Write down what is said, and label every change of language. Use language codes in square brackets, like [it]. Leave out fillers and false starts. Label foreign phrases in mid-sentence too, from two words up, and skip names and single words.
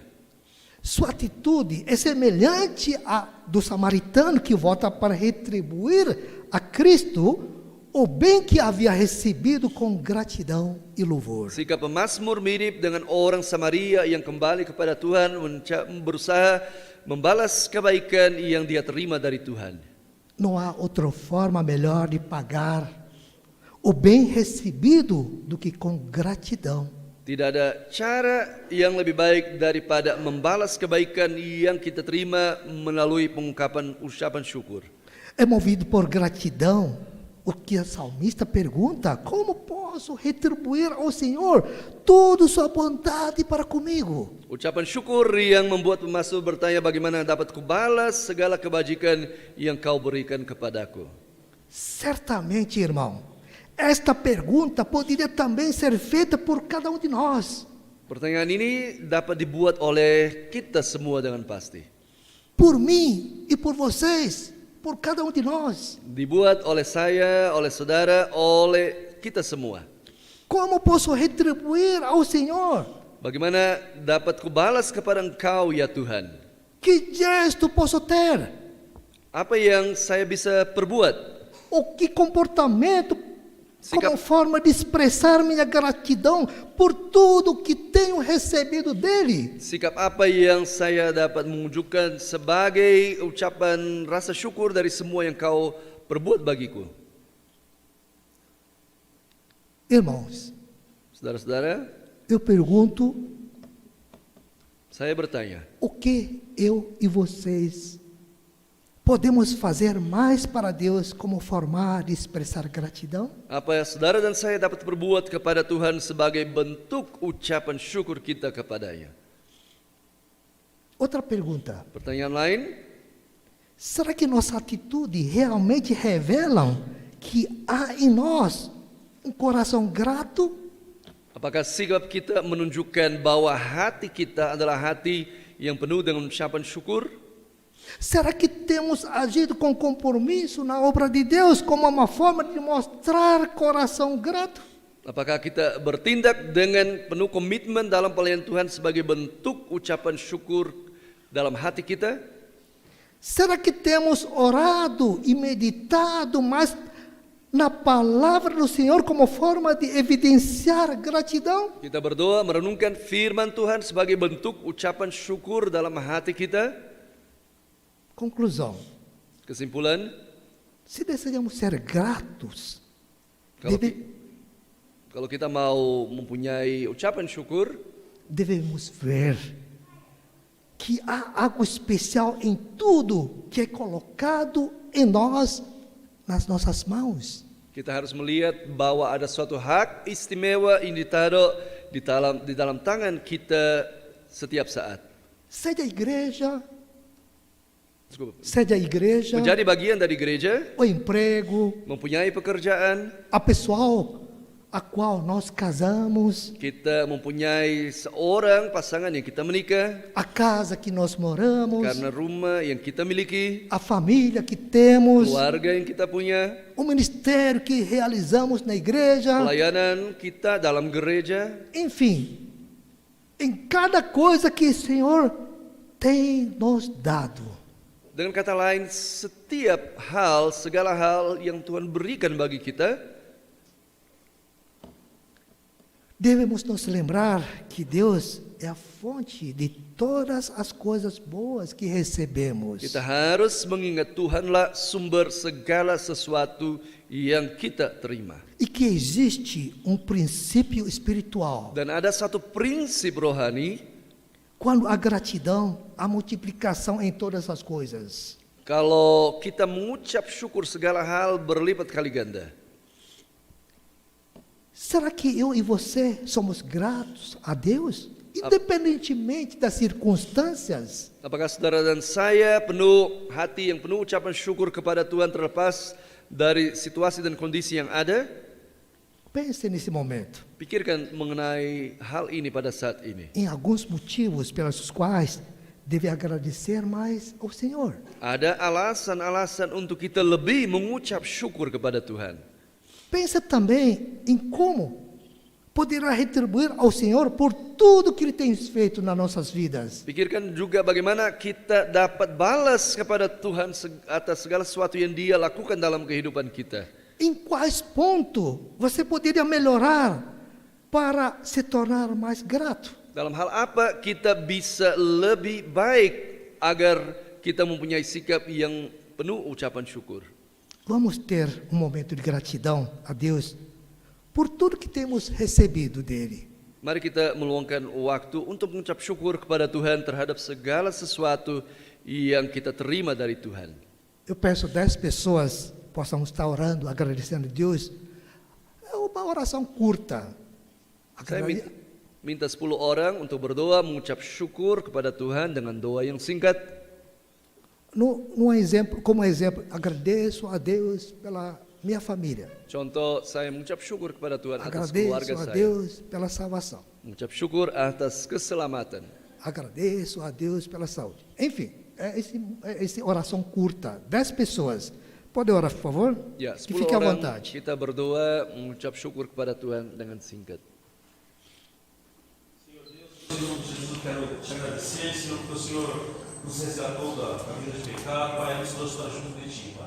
[pt] Sua atitude é semelhante à do samaritano que volta para retribuir a Cristo o bem que havia recebido com gratidão e louvor. [id] Sikap pemazmur mirip dengan orang Samaria yang kembali kepada Tuhan berusaha membalas kebaikan yang dia terima dari Tuhan. [pt] Não há outra forma melhor de pagar o bem recebido do que com gratidão. [id] Tidak ada cara yang lebih baik daripada membalas kebaikan yang kita terima melalui pengungkapan ucapan syukur. [pt] É movido por gratidão o que a salmista pergunta: como posso retribuir ao Senhor toda sua bondade para comigo? [id] Ucapan syukur yang membuat pemazmur bertanya, bagaimana dapat kubalas segala kebajikan yang kau berikan kepadaku. [pt] Certamente, irmão, esta pergunta poderia também ser feita por cada um de nós. [id] Pertanyaan ini dapat dibuat oleh kita semua dengan pasti. [pt] Por mim e por vocês, por cada um de nós. [id] Dibuat oleh saya, oleh saudara, oleh kita semua. [pt] Como posso retribuir ao Senhor? [id] Bagaimana dapat kubalas kepada Engkau ya Tuhan? [pt] Que gesto posso ter? [id] Apa yang saya bisa perbuat? [pt] O que comportamento como forma de expressar minha gratidão por tudo que tenho recebido dele? [id] Sikap apa yang saya dapat menunjukkan sebagai ucapan rasa syukur dari semua yang Kau perbuat bagiku? [pt] Irmãos, [id] Saudara-saudara, [pt] eu pergunto, [id] saya bertanya, [pt] o que eu e vocês podemos fazer mais para Deus como forma de expressar gratidão? [id] apa saudara dan saya dapat perbuat kepada Tuhan sebagai bentuk ucapan syukur kita kepadanya? [pt] Outra pergunta: [id] Pertanyaan lain, [pt] será que nossa atitude realmente revela que há em nós um coração grato? [id] apakah sikap kita menunjukkan bahwa hati kita adalah hati yang penuh dengan ucapan syukur? [pt] Será que temos agido com compromisso na obra de Deus como uma forma de mostrar coração grato? [id] Apakah kita bertindak dengan penuh komitmen dalam pelayanan Tuhan sebagai bentuk ucapan syukur dalam hati kita? [pt] Será que temos orado e meditado mais na palavra do Senhor como forma de evidenciar gratidão? [id] Kita berdoa merenungkan firman Tuhan sebagai bentuk ucapan syukur dalam hati kita? [pt] Conclusão: [id] Kesimpulan, [pt] se desejamos ser gratos, [id] kalau, kalau kita mau mempunyai ucapan syukur, [pt] devemos ver que há algo especial em tudo que é colocado em nós, nas nossas mãos. [id] kita harus melihat bahwa ada suatu hak istimewa yang ditaruh di dalam tangan kita setiap saat. [pt] Seja a igreja, [id] Menjadi bagian dari gereja, [pt] o emprego, [id] mempunyai pekerjaan, [pt] a pessoal a qual nós casamos, [id] kita mempunyai seorang pasangan yang kita menikah, [pt] a casa que nós moramos, [id] karena rumah yang kita miliki, [pt] a família que temos, [id] keluarga yang kita punya, [pt] o ministério que realizamos na igreja, [id] pelayanan kita dalam gereja, [pt] enfim, em cada coisa que o Senhor tem nos dado. [id] Dengan kata lain, setiap hal, segala hal yang Tuhan berikan bagi kita, [pt] devemos nos lembrar que Deus é a fonte de todas as coisas boas que recebemos. [id] kita harus mengingat Tuhanlah sumber segala sesuatu yang kita terima. [pt] E que existe um princípio espiritual. [id] Dan ada satu prinsip rohani, [pt] Quando há gratidão, há multiplicação em todas as coisas. [id] kalau kita mengucap syukur segala hal berlipat kali ganda. [pt] Será que eu e você somos gratos a Deus? Independentemente das circunstâncias? [id] Apakah saudara dan saya penuh hati yang penuh ucapan syukur kepada Tuhan terlepas dari situasi dan kondisi yang ada? [pt] Pense nesse momento. [id] Pikirkan mengenai hal ini pada saat ini. [pt] Em alguns motivos pelos quais deve agradecer mais ao Senhor. [id] Ada alasan-alasan untuk kita lebih mengucap syukur kepada Tuhan. [pt] Pensa também em como poderá retribuir ao Senhor por tudo que Ele tem feito nas nossas vidas. [id] Pikirkan juga bagaimana kita dapat balas kepada Tuhan atas segala sesuatu yang Dia lakukan dalam kehidupan kita. [pt] Em quais pontos você poderia melhorar para se tornar mais grato? [id] Dalam hal apa kita bisa lebih baik agar kita mempunyai sikap yang penuh ucapan syukur. [pt] Vamos ter momento de gratidão a Deus por tudo que temos recebido dele. [id] Mari kita meluangkan waktu untuk mengucap syukur kepada Tuhan terhadap segala sesuatu yang kita terima dari Tuhan. [pt] Eu peço 10 pessoas possam estar orando, agradecendo a Deus. É uma oração curta. [id] Saya minta 10 orang untuk berdoa mengucap syukur kepada Tuhan dengan doa yang singkat. [pt] Como exemplo, agradeço a Deus pela minha família. [id] Contoh, saya mengucap syukur kepada Tuhan atas keluarga [pt] Agradeço a [id] saya. [pt] Deus pela salvação. [id] Mengucap syukur atas keselamatan. [pt] Agradeço a Deus pela saúde. Enfim, essa oração curta. 10 pessoas. Pode orar, por favor? [id] Ya, [pt] Que 10 fique à [id] orang [pt] vontade. [id] kita berdoa mengucap syukur kepada Tuhan dengan singkat. [pt] Em nome de Jesus, quero te agradecer, Senhor, porque o Senhor nos resgatou da vida de pecado, Pai, nos trouxe para junto de Ti, Pai.